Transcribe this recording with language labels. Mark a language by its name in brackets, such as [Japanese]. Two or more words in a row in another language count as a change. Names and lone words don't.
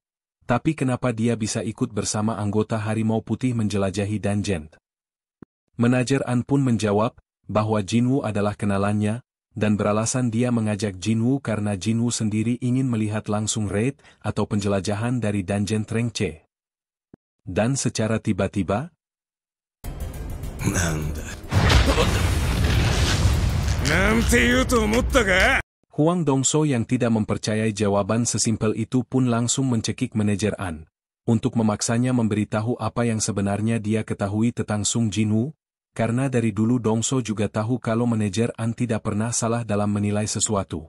[Indonesian] Tapi kenapa dia bisa ikut bersama anggota Harimau Putih menjelajahi dungeon? Manajer An pun menjawab, bahwa Jinwoo adalah kenalannya, dan beralasan dia mengajak Jinwoo karena Jinwoo sendiri ingin melihat langsung raid atau penjelajahan dari dungeon rank C. Dan secara tiba-tiba, [Japanese] なんだなんて言うと思ったか [Indonesian] Huang Dongso yang tidak mempercayai jawaban sesimpel itu pun langsung mencekik manajer An, untuk memaksanya memberitahu apa yang sebenarnya dia ketahui tentang Sung Jinwoo, karena dari dulu Dongso juga tahu kalau manajer An tidak pernah salah dalam menilai sesuatu.